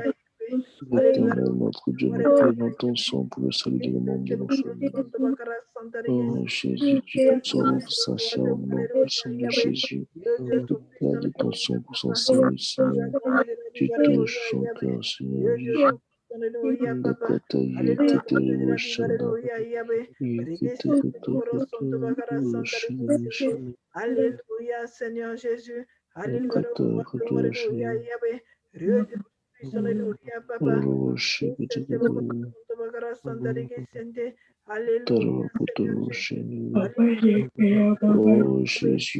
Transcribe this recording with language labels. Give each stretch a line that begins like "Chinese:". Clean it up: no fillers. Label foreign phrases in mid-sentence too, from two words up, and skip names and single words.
French: Éternel, notre Dieu, nous craignons ton sang pour le salut du monde de nos familles. Oh Jésus, tu sauves Sacha au nom puissant de Jésus. Tu plaies de ton sang pour son salut, Seigneur. Tu touches son cœur, Seigneur Jésus. Ndakata yekete woshanda. Yekete kutokuto woshanda. Alléluia, Seigneur Jésus. Alléluia, le Yakata roi de Alléluia, kutoshanda. Yahweh. Dieu de puissant, Alléluia, Papa. Woshikete kuto. Alléluia, Tarwa kuto Seigneur Jésus. woshanda. Alléluia, Oh Jésus,